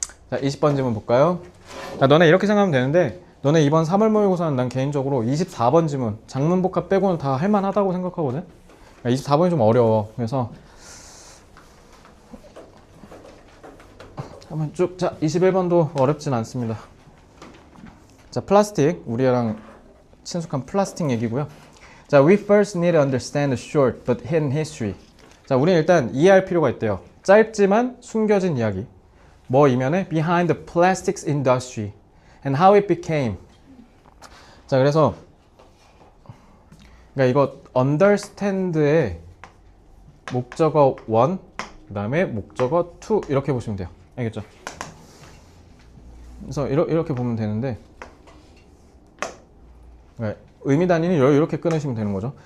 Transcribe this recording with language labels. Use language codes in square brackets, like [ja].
[ko] 자, 20번 질문 볼까요? 자, 너네 이렇게 생각하면 되는데 너네 이번 3월 모의고사는 난 개인적으로 24번 지문 장문복합 빼고는 다 할만하다고 생각하거든. 24번이 좀 어려워. 그래서 한번 쭉. 자, 21번도 어렵진 않습니다. 자, 플라스틱, 우리랑 친숙한 플라스틱 얘기고요. [en] 자, we first need to understand the short but hidden history. [ko] 자, 우리는 일단 이해할 필요가 있대요. 짧지만 숨겨진 이야기. 뭐 이면에 [en] behind the plastics industry and how it became. [ko] 자, 그래서 그러니까 이거 understand의 목적어 1, 그 다음에 목적어 2 이렇게 보시면 돼요. 알겠죠? 그래서 이렇게 보면 되는데 의미 단위는 이렇게 끊으시면 되는 거죠.